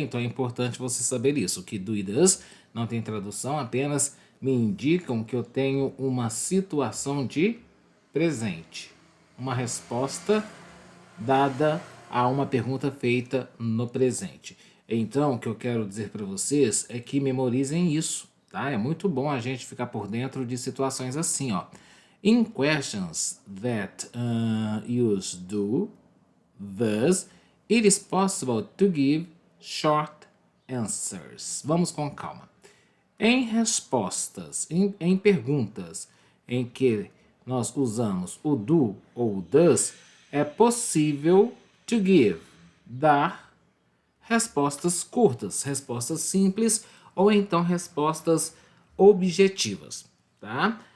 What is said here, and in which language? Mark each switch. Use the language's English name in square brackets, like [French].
[Portuguese] Então é importante você saber isso, que do e does não tem tradução, apenas me indicam que eu tenho uma situação de presente, uma resposta dada a uma pergunta feita no presente. Então, o que eu quero dizer para vocês é que memorizem isso, tá? É muito bom a gente ficar por dentro de situações assim, ó. [English] In questions that use do, thus, it is possible to give short answers. [Portuguese] Vamos com calma. Em respostas, em perguntas em que nós usamos o do ou o does, é possível [English] to give, [Portuguese] dar respostas curtas, respostas simples ou então respostas objetivas, tá?